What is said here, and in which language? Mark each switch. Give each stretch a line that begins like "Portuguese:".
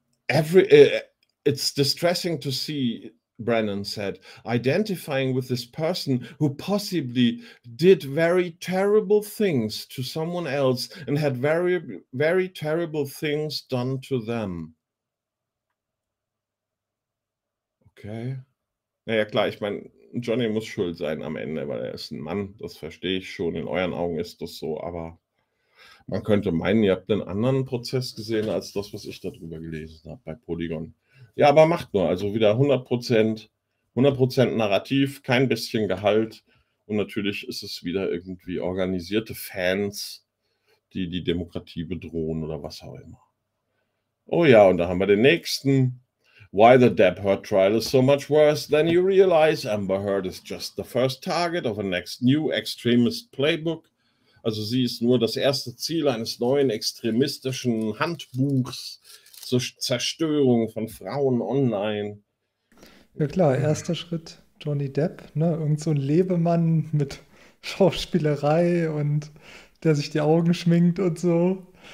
English: It's distressing to see, Brennan said, identifying with this person who possibly did very terrible things to someone else and had very, very terrible things done to them. Okay.
German: Naja, klar, ich meine, Johnny muss schuld sein am Ende, weil er ist ein Mann, das verstehe ich schon, in euren Augen ist das so, aber man könnte meinen, ihr habt einen anderen Prozess gesehen als das, was ich darüber gelesen habe bei Polygon. Ja, aber macht nur, also wieder 100% Narrativ, kein bisschen Gehalt und natürlich ist es wieder irgendwie organisierte Fans, die die Demokratie bedrohen oder was auch immer. Oh ja, und da haben wir den nächsten.
English: Why the Depp Heard trial is so much worse than you realize. Amber Heard is just the first target of a next new extremist playbook.
German: Also sie ist nur das erste Ziel eines neuen extremistischen Handbuchs zur Zerstörung von Frauen online. Ja klar, erster Schritt Johnny Depp, ne? Irgend so ein Lebemann mit Schauspielerei und der sich die Augen schminkt und so.